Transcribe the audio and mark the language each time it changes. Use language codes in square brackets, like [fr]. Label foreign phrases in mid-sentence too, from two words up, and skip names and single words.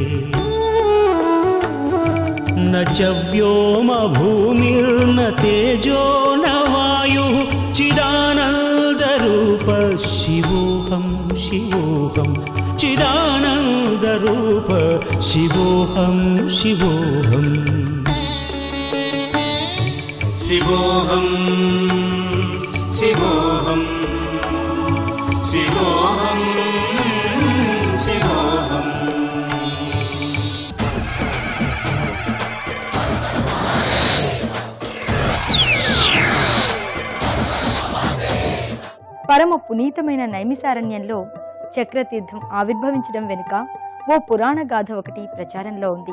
[sa] न च व्योमभूमिर्न तेजो न वायुः चिदानन्दरूप शिवोऽहं शिवोऽहं चिदानन्दरूप शिवोऽहं शिवोऽहं शिवोऽहं शिवोऽहं शिवोऽहं शिवोऽहं. [te] పరమ పునీతమైన నైమిసారణ్యంలో చక్రతీర్థం ఆవిర్భవించడం వెనుక ఓ పురాణ గాథ ఒకటి ప్రచారంలో ఉంది.